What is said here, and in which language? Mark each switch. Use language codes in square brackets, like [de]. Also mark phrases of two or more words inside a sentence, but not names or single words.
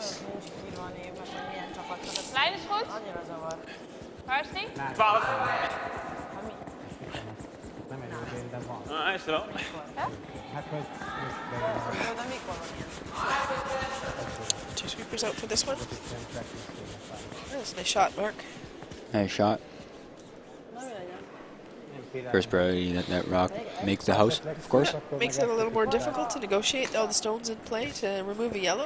[nl] Lijn is goed. Waar is die? 12. [hu] Nem egy de van. [nl] Hij is er wel. [hu] Hát hogy... [en] Two sweepers out for this one. That's a nice shot, Mark. Nice shot. First priority, that rock makes the house, of course. Makes it a little more difficult to negotiate all the stones in play to remove a yellow.